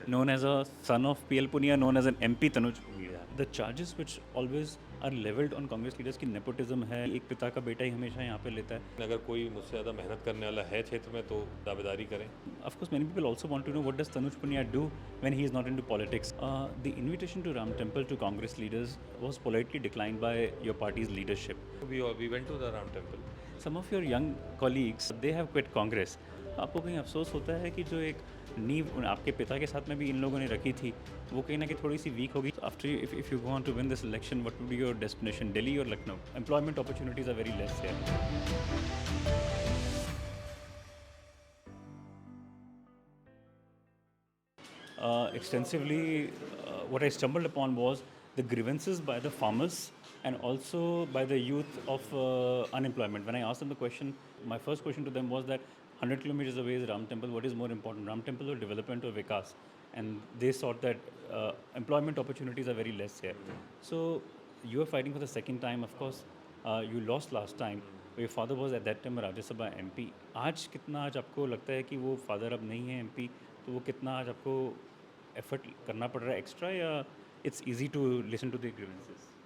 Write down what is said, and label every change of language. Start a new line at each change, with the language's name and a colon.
English: known as a son of PL Punia, known as an MP Tanuj Punia. The charges which always are leveled on Congress leaders
Hindi: की nepotism है, एक पिता का बेटा ही हमेशा यहाँ पे लेता है. अगर कोई मुझसे ज़्यादा मेहनत करने वाला है क्षेत्र में तो दावेदारी करें.
English: Of course, many people also want to know what does Tanuj Punia do when he is not into politics. The invitation to Ram Temple to Congress leaders was politely declined by your party's leadership. We went to the Ram temple. Some of your young colleagues, they have quit Congress.
Hindi: आपको कहीं अफसोस होता है कि जो एक नींव आपके पिता के साथ में भी इन लोगों ने रखी थी वो कहीं ना कहीं थोड़ी सी वीक होगी.
English: After if you want to win this election, what would be your destination, Delhi और Lucknow? Employment opportunities are very less here. Extensively, what I stumbled upon was the grievances by the farmers and also by the youth of unemployment. When I asked them the question, my first question to them was that 100 kilometers away is Ram Temple. What is more important, Ram Temple or development or Vikas? And they thought that employment opportunities are very less here. So you are fighting for the second time. Of course, you lost last time. Your father was at that time a Rajya Sabha MP.
Hindi: आज कितना आज आपको लगता है कि वो father अब नहीं है MP, तो वो कितना आज आपको एफर्ट करना पड़ रहा है एक्स्ट्रा, या
English: It's easy to listen to the grievances?